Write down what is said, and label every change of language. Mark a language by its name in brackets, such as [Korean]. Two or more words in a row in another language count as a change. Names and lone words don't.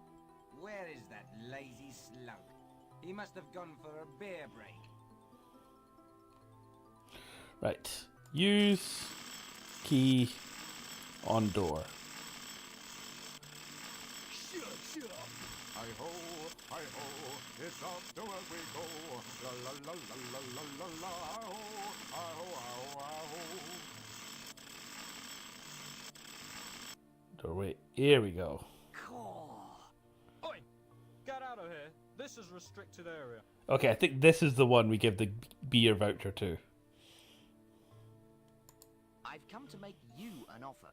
[English] Where is that lazy slunk? He must have gone for a beer break. Right. Use key on door. Shut up. Hi-ho, hi-ho, it's off to where we go. La la la la la la la la, hi-ho, hi-ho, hi-ho. Doorway. Here we go. Oi! Get out of here. This is restricted area. Okay, I think this is the one we give the beer voucher to. I've come to make you an offer.